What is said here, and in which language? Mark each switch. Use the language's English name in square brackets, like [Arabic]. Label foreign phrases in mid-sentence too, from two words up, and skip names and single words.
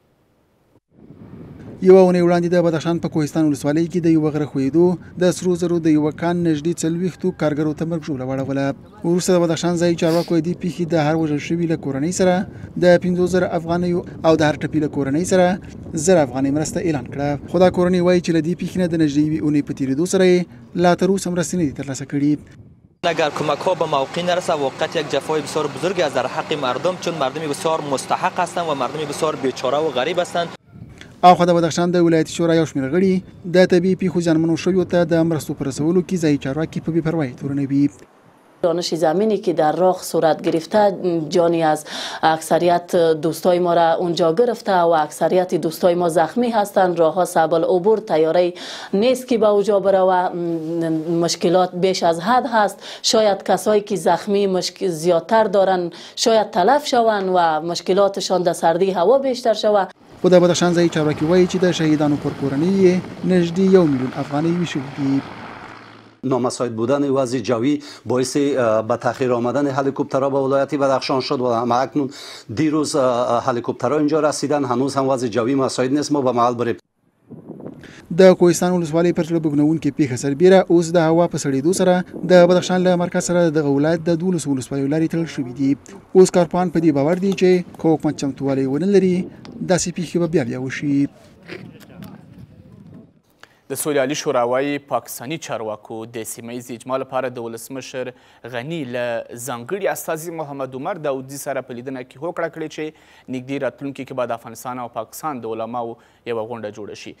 [Pashto] یوه اونۍ وړاندې د بدخشان په کوهستان ولسوالۍ کې د یوه غره ښویېدو د سرو زرو د یوه کان نږدې 40 کارګرو ته مرګ ژوبله واړوله. وروسته د بدخشان ځایي چارواکو دې پیښې د هر وژل شوي له کورنۍ سره د 50,000 افغانیو او د هر ټپي له کورنۍ سره 1000 افغانۍ مرسته اعلان کړه. خو دا کورنۍ وایي چې له دې پیښې نه د نږدې یوې اونۍ په تېرېدو سره یې لا تر اوسه مرستې نه دي ترلاسه کړي. [Persian] اگر کمک ها به موقع نرسه واقعا یک جفای بسیار بزرگی از در حق مردم، چون مردم بسیار مستحق هستند و مردم بسیار بیچاره و غریب هستند. [Pashto] اخوا د بدخشان د ولایتي شورا یو شمېر غړي د طبیعي پیښو زیانمنو شویو ته د مرستو په رسولو کې ځایي چارواکي په بې پروایي تورنوي. [Persian] دانش زمینی که در راه صورت گرفته جانی از اکثریت دوستای ما را اونجا گرفته و اکثریت دوستای ما زخمی هستند. راه ها صعب العبور، تیاره نیست که به اوجا بره، مشکلات بیش از حد هست. شاید کسایی که زخمی زیادتر دارن شاید تلف شوند و مشکلاتشان در سردی هوا بیشتر شود. [Pashto] خو د بدخشان ځایي چارواکي وایي چې د شهیدانو پر کورنۍ یې نږدې 1 میلیون افغانۍ ویشلي دي. [Persian] نامساعد بودن وضع جوی باعث به تاخیر آمدن هلیکوپترها به ولایت بدخشان شد و همکنون دیروز هلیکوپترها اینجا رسیدن. هنوز هم وضع جوی مساعد نیست ما به محل بریم. [Pashto] د کوهستان ولسوالۍ پر زړه بوږنوونکې پیښه سربیره اوس د هوا په سړېدو سره د بدخشان له مرکز سره دغه ولایت د 12 ولسوالیو لارې تړل شوي دي. اوس کارپوهان په دې باور دي چې که حکومت چمتووالی ونه لري داسې پیښې به بیا وشي. د سولې عالي شورا وایي پاکستاني چارواکو د سیمه ییز اجماع لپاره د ولسمشر غني له ځانګړي استازي محمد عمر داودي سره په لیدنه کې هوکړه کړې چې نږدې راتلونکي کې به د افغانستان او پاکستان د علماو یوه غونډه جوړه شي.